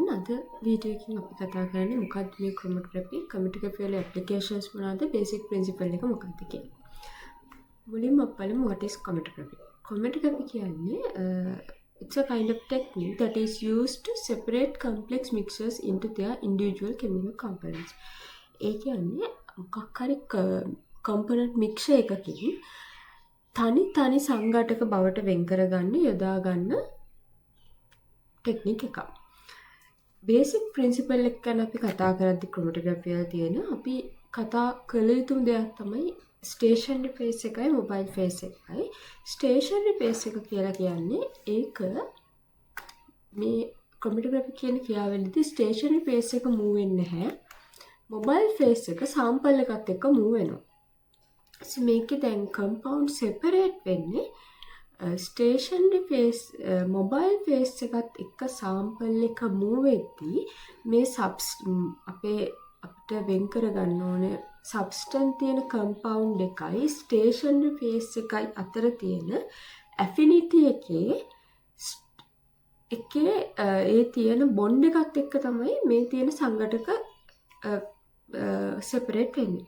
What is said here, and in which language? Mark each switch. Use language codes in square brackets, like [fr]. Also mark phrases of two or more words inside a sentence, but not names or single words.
[si] වීඩියෝ එකකින් අපි කතා කරන්නේ මොකක්ද මේ chromatography chromatography වල applications මොනවාද [en] basic principle [si] එක මොකක්ද කියලා. මුලින්ම අපි බලමු [en] what is chromatography. Chromatography කියන්නේ it's a kind of technique that is used to separate complex mixtures into their individual chemical components. [si] ඒ කියන්නේ මොකක් හරි [en] component mixture [si] එකකින් තනි සංඝටක බවට වෙන් කරගන්න යොදා ගන්න ටෙක්නික් එකක්. [en] basic principle [si] එක ගැන අපි කතා කරද්දී chromatography වල තියෙන අපි කතා කළ යුතු දෙයක් තමයි [en] stationary phase [si] එකයි [en] mobile phase [si] එකයි. [en] stationary phase [si] එක කියලා කියන්නේ ඒක මේ chromatography කියන ක්‍රියාවලියේදී [en] stationary phase [si] එක මූව් වෙන්නේ නැහැ. [en] mobile phase [si] එක සාම්පල් එකත් එක්ක මූව් වෙනවා. So මේකේ දැන් [en] compound separate [si] වෙන්නේ [en] stationary phase mobile phase [si] එකත් එක්ක සාම්පල් එක මූව් වෙද්දී මේ අපිට වෙන් කරගන්න ඕනේ සබ්ස්ටන්ස් තියෙන කම්පවුන්ඩ් එකයි [en] stationary phase [si] එකයි අතර තියෙන ඇෆිනිටි එකේ ඒ තියෙන බොන්ඩ් එකත් එක්ක තමයි මේ තියෙන සංඝටක සෙපරේට් වෙන්නේ.